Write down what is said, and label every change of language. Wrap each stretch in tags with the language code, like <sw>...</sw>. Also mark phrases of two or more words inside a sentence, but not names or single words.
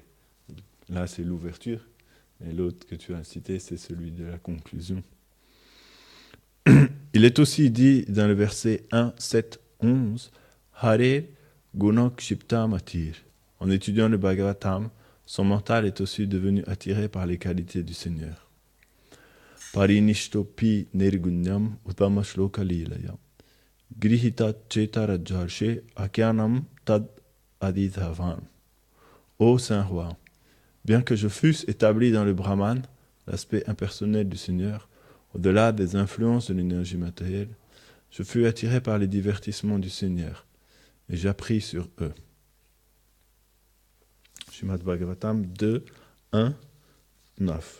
<fr>Là, c'est l'ouverture, et l'autre que tu as cité, c'est celui de la conclusion. Il est aussi dit dans le verset 1, 7, 11,</fr> <sa>Hare Gunakshipta Matir.</sa> <fr>En étudiant le Bhagavatam, son mental est aussi devenu attiré par les qualités du Seigneur.</fr> <sa>Parinishtopi nirgunyam utama shloka lilaya. Grihita chetarajarshe akyanam tad adidhavan.</sa> <fr>Ô Saint Roi, bien que je fusse établi dans le Brahman, l'aspect impersonnel du Seigneur, au-delà des influences de l'énergie matérielle, je fus attiré par les divertissements du Seigneur, et j'appris sur eux. Srimad Bhagavatam 2, 1, 9.</fr>